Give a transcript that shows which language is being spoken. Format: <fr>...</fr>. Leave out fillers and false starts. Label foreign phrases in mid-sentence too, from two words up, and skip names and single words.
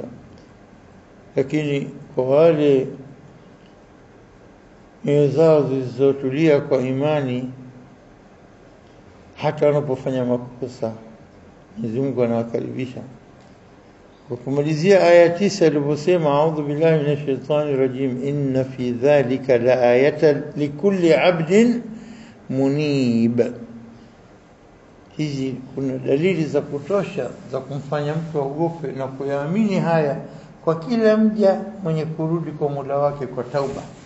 <sw>Lakini kwa wale nyoyo zao zilizotulia kwa imani, hata wanapofanya makosa Mwenyezi Mungu anawakaribisha. Kwa kumalizia aya 9 aliposema</sw> <ar>أعوذ بالله من الشيطان الرجيم إن في ذلك لآية لكل عبد منيب.</ar> <sw>Hizi kuna dalili za kutosha za kumfanya mtu aogope na kuyaamini haya kwa kila mja mwenye kurudi kwa Mola wake kwa tauba.</sw>